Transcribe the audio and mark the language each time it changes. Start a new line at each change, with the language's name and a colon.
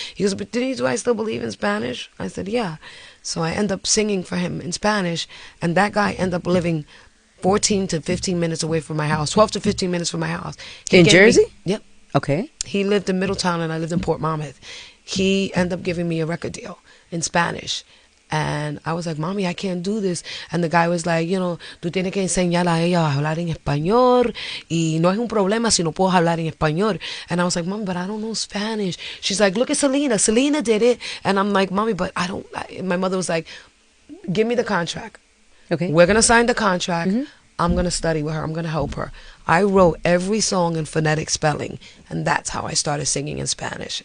English: He goes, but do I still believe in Spanish? I said, yeah. So I end up singing for him in Spanish, and that guy ended up living 14 to 15 minutes away from my house, 12 to 15 minutes from my house. In Jersey? Yep. Okay. He lived in Middletown, and I lived in Port Monmouth. He ended up giving me a record deal in Spanish. And I was like, Mommy, I can't do this. And the guy was like, you know,
Spanish: tú tienes que enseñarle a ella a hablar en español. Y no es un problema si no puedo hablar en español.
English: And I was like, Mommy, but I don't know Spanish. She's like, look at Selena. Selena did it. And I'm like, Mommy, but I don't. My mother was like, give me the contract. Okay. We're going to sign the contract. I'm going to study with her. I'm going to help her. I wrote every song in phonetic spelling. And that's how I started singing in Spanish.